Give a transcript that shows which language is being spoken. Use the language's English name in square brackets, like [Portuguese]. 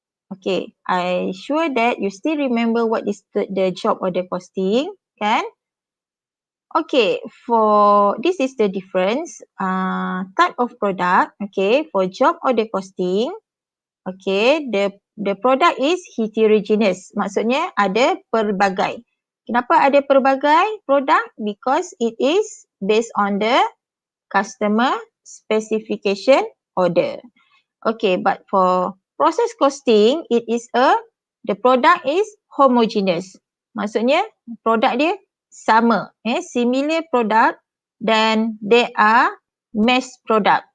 [English] Okay, I sure that you still remember what is the job order costing, kan? Okay, for this is the difference type of product. Okay, for job order costing, okay, the product is heterogeneous. [Malay] Maksudnya ada pelbagai. Kenapa ada pelbagai produk? [English] Because it is based on the customer specification order. Okay, but for process costing, the product is homogeneous. [Malay] Maksudnya produk dia sama, [English] similar product [Malay] dan [English] they are mass product.